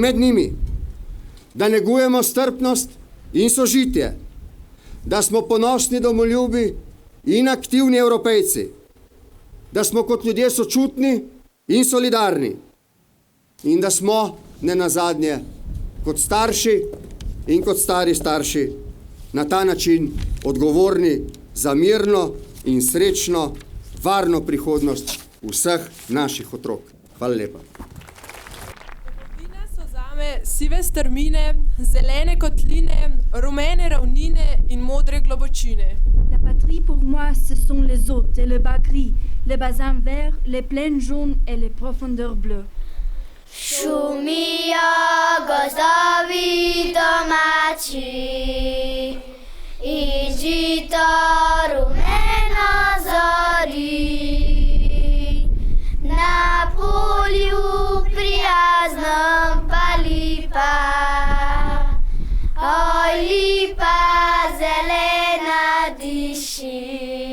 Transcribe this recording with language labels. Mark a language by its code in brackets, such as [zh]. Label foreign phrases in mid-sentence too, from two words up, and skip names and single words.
[sl] med njimi, da negujemo strpnost in sožitje, da smo ponosni domoljubi in aktivni Evropejci, da smo kot ljudje sočutni in solidarni in da smo, ne nazadnje, kot starši in kot stari starši na ta način odgovorni za mirno in srečno, varno prihodnost vseh naših otrok. Hvala lepa. Domovina so zame sive strmine, zelene kotline, rumene ravnine in modre globočine. [fr] La patrie pour moi, ce sont les hôtes et le bas gris, les bassins verts, les plaines jaunes et les profondeurs bleues. [sl] Šumijo gozdovi domači in žito rumeno zori. Na polju prijaznem pa lipa, oj lipa zelena diši.